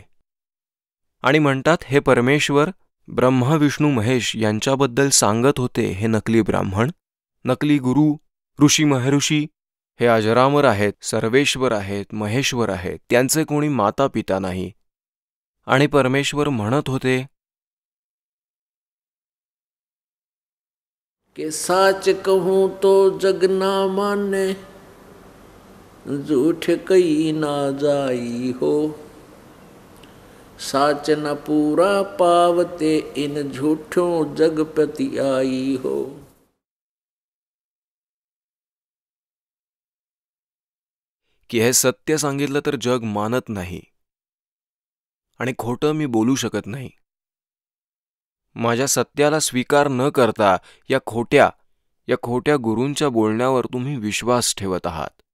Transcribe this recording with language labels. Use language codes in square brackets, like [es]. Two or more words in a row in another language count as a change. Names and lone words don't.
[mr] आणि म्हणतात, हे परमेश्वर ब्रह्मा विष्णू महेश यांच्याबद्दल सांगत होते. हे नकली ब्राह्मण, नकली गुरु, ऋषी महर्षी हे अजरामर आहेत, सर्वेश्वर आहेत, महेश्वर आहेत, त्यांचे कोणी माता पिता नाही. आणि परमेश्वर म्हणत होते [hi] कि साच कहूं तो जग ना माने, झूठ कही ना जाई हो. साच न पूरा पावते, इन झूठों जग प्रति आई हो. [mr] की हे सत्य सांगितलं तर जग मानत नाही आणि खोटं मी बोलू शकत नाही. माझ्या सत्याला स्वीकार न करता या खोट्या गुरूंच्या बोलण्यावर तुम्ही विश्वास ठेवत आहात.